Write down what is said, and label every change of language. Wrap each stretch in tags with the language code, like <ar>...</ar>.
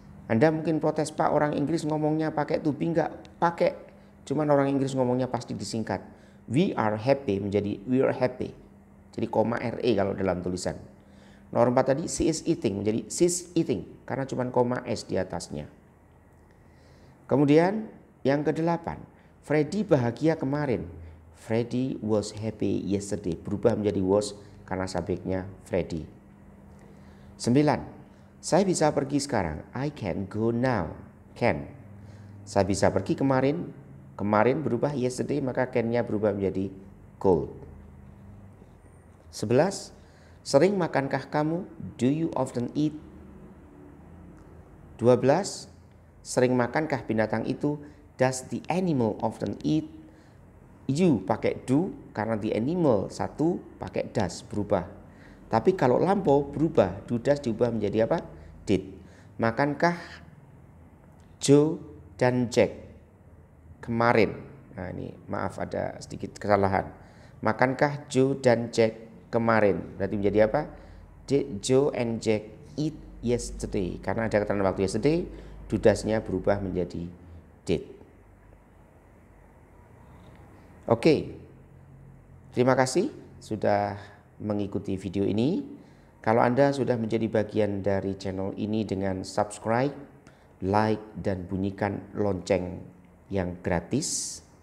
<id>Anda mungkin protes, Pak, orang Inggris ngomongnya pakai to be enggak? Pakai. Cuman orang Inggris ngomongnya pasti disingkat.</id> <en>We are happy</en> <id>menjadi</id> <en>we are happy.</en> <id>Jadi koma RE kalau dalam tulisan. Nomor 4 tadi</id> <en>she is eating</en> <id>menjadi</id> <en>she's eating.</en> <id>Karena cuman koma S di atasnya. Kemudian yang ke-8. Freddy bahagia kemarin.</id> <en>Freddy was happy yesterday.</en> <id>Berubah menjadi was karena subjeknya Freddy. 9. Saya bisa pergi sekarang.</id> <en>I can go now. Can.</en> <id>Saya bisa pergi kemarin. Kemarin berubah yesterday, maka can-nya berubah menjadi could. 11. Sering makankah kamu?</id> <en>Do you often eat? 12.</en> <id>Sering makankah binatang itu?</id> <en>Does the animal often eat?</en> <id>You pakai do karena the animal 1 pakai does, berubah. Tapi kalau lampau berubah, do does diubah menjadi apa? Did. Makankah Joe dan Jack kemarin? Nah ini maaf ada sedikit kesalahan. Makankah Joe dan Jack kemarin? Berarti menjadi apa?</id> <en>Did Joe and Jack eat yesterday?</en> <id>Karena ada keterangan waktu yesterday, do does-nya berubah menjadi did. Oke. Terima kasih sudah mengikuti video ini. Kalau Anda sudah menjadi bagian dari channel ini dengan subscribe, like, dan bunyikan lonceng yang gratis.</id>